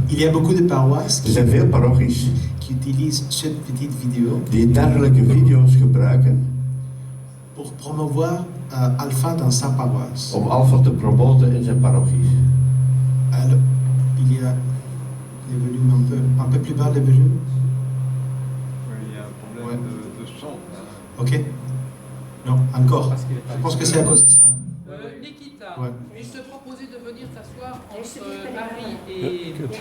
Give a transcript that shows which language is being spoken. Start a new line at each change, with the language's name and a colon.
French: Il y a beaucoup de paroisses
Dutch: Er zijn veel parochies
French: qui utilisent cette petite vidéo
Dutch: die dergelijke video's gebruiken
French: pour promouvoir Alpha dans sa paroisse.
Dutch: om Alpha te promoten in zijn parochie.
French: Alors, il y a les volumes un peu plus bas, les volumes. Oui, il y a un problème de son. Ok? Non, encore. Je pense que c'est à cause de ça. Nikita, Ouais. je te proposais de venir t'asseoir entre Marie et...